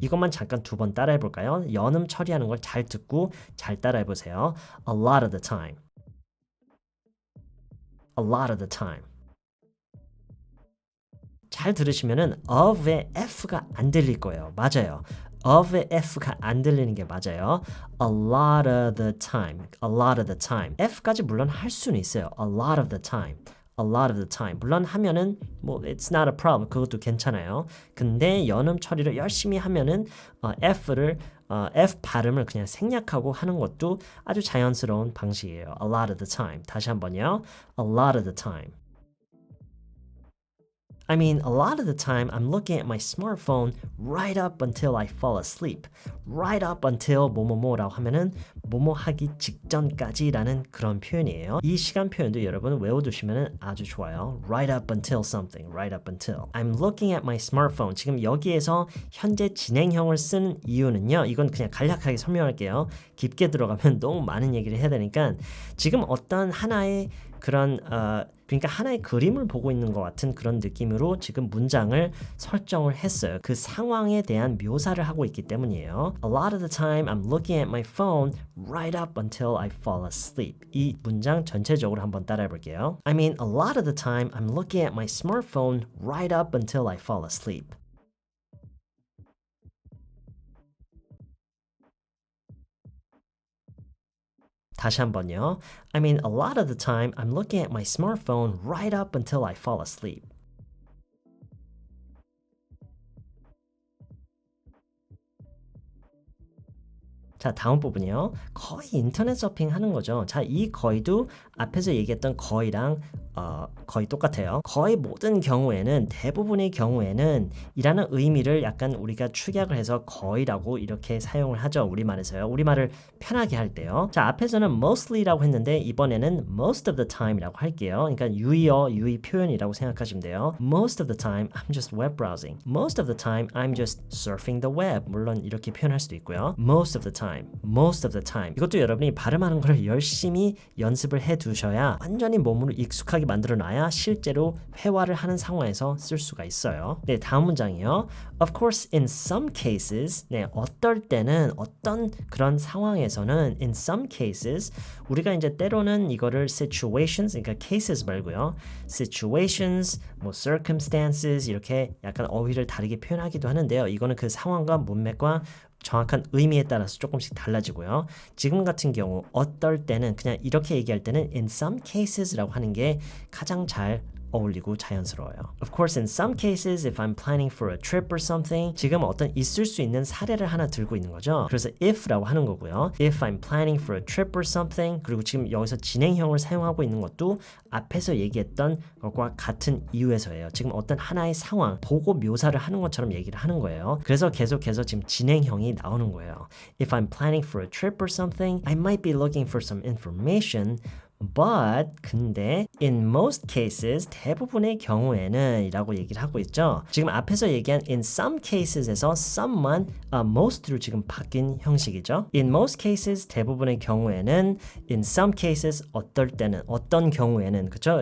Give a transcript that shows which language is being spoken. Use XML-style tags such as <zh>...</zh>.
<ko>이것만 잠깐 두 번 따라해 볼까요? 연음 처리하는 걸 잘 듣고 잘 따라해 보세요.</ko> <en>A lot of the time. A lot of the time.</en> <ko>잘 들으시면은 of의 F가 안 들릴 거예요. 맞아요. of의 F가 안 들리는 게 맞아요.</ko> <en>A lot of the time. A lot of the time.</en> <ko>F까지 물론 할 수는 있어요.</ko> <en>A lot of the time. a lot of the time.</en> <ko>물론 하면은 뭐</ko> <en>it's not a problem.</en> <ko>그것도 괜찮아요. 근데 연음 처리를 열심히 하면은 F 발음을 그냥 생략하고 하는 것도 아주 자연스러운 방식이에요.</ko> <en>A lot of the time.</en> <ko>다시 한번요.</ko> <en>A lot of the time. I mean, a lot of the time I'm looking at my smartphone right up until I fall asleep. Right up until</en> <ko>뭐뭐뭐라고 하면은 뭐뭐 하기 직전까지라는 그런 표현이에요. 이 시간 표현도 여러분 외워두시면 아주 좋아요.</ko> <en>Right up until something. Right up until. I'm looking at my smartphone.</en> <ko>지금 여기에서 현재 진행형을 쓰는 이유는요. 이건 그냥 간략하게 설명할게요. 깊게 들어가면 너무 많은 얘기를 해야 되니까 지금 어떤 하나의 그런 그러니까 하나의 그림을 보고 있는 것 같은 그런 느낌으로 지금 문장을 설정을 했어요. 그 상황에 대한 묘사를 하고 있기 때문이에요.</ko> <en>A lot of the time I'm looking at my phone right up until I fall asleep.</en> <ko>이 문장 전체적으로 한번 따라해 볼게요.</ko> <en>I mean, a lot of the time I'm looking at my smartphone right up until I fall asleep.</en> <ko>다시 한번요.</ko> <en>I mean, a lot of the time I'm looking at my smartphone right up until I fall asleep.</en> <ko>자, 다음 부분이요. 거의 인터넷 서핑 하는 거죠. 자, 이 거의도 앞에서 얘기했던 거의랑 거의 똑같아요. 거의 모든 경우에는 대부분의 경우에는 이라는 의미를 약간 우리가 축약을 해서 거의라고 이렇게 사용을 하죠. 우리말에서요. 우리말을 편하게 할 때요. 자, 앞에서는 mostly라고 했는데 이번에는</ko> <en>most of the time</en> <ko>이라고 할게요. 그러니까 유의 표현이라고 생각하시면 돼요.</ko> <en>Most of the time I'm just web browsing. Most of the time I'm just surfing the web.</en> <ko>물론 이렇게 표현할 수도 있고요.</ko> <en>Most of the time. Most of the time.</en> <ko>이것도 여러분이 발음하는 걸 열심히 연습을 해 두셔야 완전히 몸으로 익숙하게 만들어 놔야 실제로 회화를 하는 상황에서 쓸 수가 있어요. 네, 다음 문장이요.</ko> <en>Of course, in some cases,</en> <ko>네, 어떨 때는 어떤 그런 상황에서는</ko> <en>in some cases</en> <ko>우리가 이제 때로는 이거를 situations, 그러니까 cases 말고요. situations, 뭐 circumstances 이렇게 약간 어휘를 다르게 표현하기도 하는데요. 이거는 그 상황과 문맥과 정확한 의미에 따라서 조금씩 달라지고요. 지금 같은 경우 어떨 때는 그냥 이렇게 얘기할 때는</ko> <en>in some cases</en> <ko>라고 하는 게 가장 잘 어울리고 자연스러워요.</ko> <en>Of course, in some cases, if I'm planning for a trip or something,</en> <ko>지금 어떤 있을 수 있는 사례를 하나 들고 있는 거죠. 그래서 if라고 하는 거고요.</ko> <en>If I'm planning for a trip or something,</en> <ko>그리고 지금 여기서 진행형을 사용하고 있는 것도 앞에서 얘기했던 것과 같은 이유에서예요. 지금 어떤 하나의 상황, 보고 묘사를 하는 것처럼 얘기를 하는 거예요. 그래서 계속해서 지금 진행형이 나오는 거예요.</ko> <en>If I'm planning for a trip or something, I might be looking for some information.</en> <ko>But 근데</ko> <en>in most cases</en> <ko>대부분의 경우에는 이라고 얘기를 하고 있죠. 지금 앞에서 얘기한 in some cases에서 some만 most로 지금 바뀐 형식이죠.</ko> <en>In most cases</en> <ko>대부분의 경우에는</ko> <en>in some cases</en> <ko>어떨 때는 어떤 경우에는 그죠?</ko>